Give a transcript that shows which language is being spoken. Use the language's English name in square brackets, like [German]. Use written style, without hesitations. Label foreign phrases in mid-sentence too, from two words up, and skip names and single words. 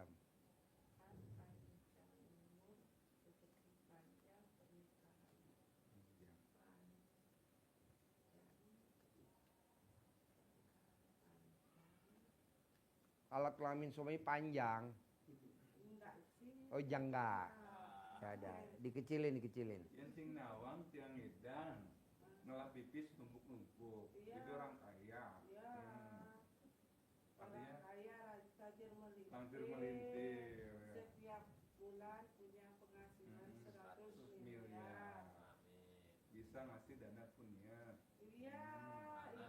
[Indonesian] Panjang umur, rezeki panjang, pernikahan Alat kelamin suami panjang. enggak sih. Oh jangga. Gak ada. Dikecilin, dikecilin. [Balinese] Yang sing nawang tiang edan. Ngelah pipis numpuk-numpuk. [Indonesian] Iya. Itu orang kaya. Ya, orang Artinya kaya tajir melintir. langsung melintir. Ya. Setiap bulan punya penghasilan 100 miliar. Amin. Bisa ngasih dana punya. Iya, Anak-